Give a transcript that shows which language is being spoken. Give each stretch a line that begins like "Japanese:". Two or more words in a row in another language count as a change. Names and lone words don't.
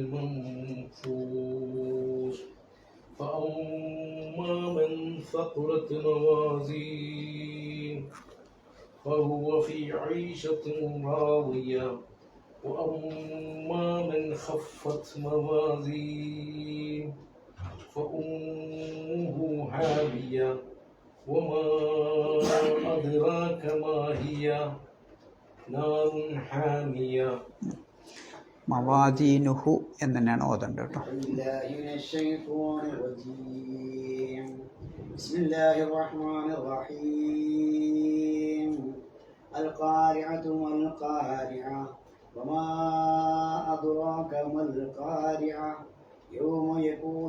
Arabic: المنفوش فأما من ثقلت موازين فهو في عيشة راضية وأما من خفت موازين فأمه هاوية وما أدراك ما هي نار حامية.
Malayalam: മവാദീനുഹു എന്ന് തന്നെയാണ് ഓതേണ്ടത് കേട്ടോ.
Arabic: بسم الله الرحمن الرحيم. القارعة ما القارعة وما أدراك ما القارعة يوم يكون